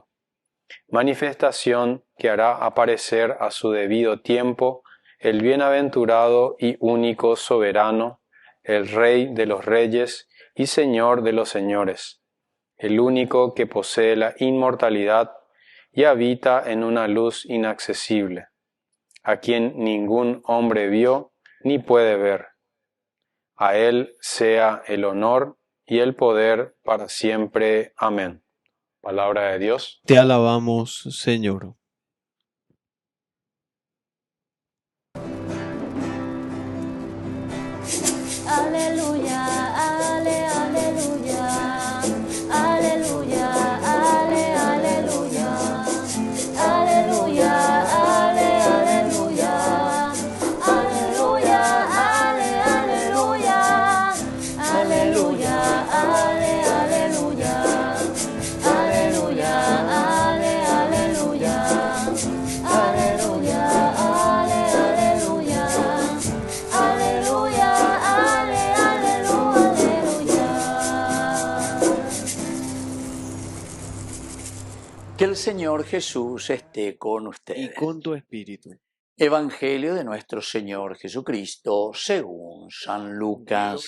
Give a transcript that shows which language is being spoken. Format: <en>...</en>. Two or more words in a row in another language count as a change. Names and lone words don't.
<es>Manifestación que hará aparecer a su debido tiempo el bienaventurado y único soberano, el Rey de los reyes y Señor de los señores, el único que posee la inmortalidad y habita en una luz inaccesible, a quien ningún hombre vio ni puede ver. A Él sea el honor y el poder para siempre. Amén. Palabra de Dios. Te alabamos, Señor. Aleluya, ale, aleluya, aleluya, ale, aleluya, aleluya, ale, aleluya, aleluya, ale, aleluya, aleluya, ale, aleluya, aleluya, ale, aleluya, aleluya, ale, aleluya, aleluya. Que el Señor Jesús esté con Y ustedes. con tu espíritu. Evangelio de nuestro Señor Jesucristo según San Lucas.</es>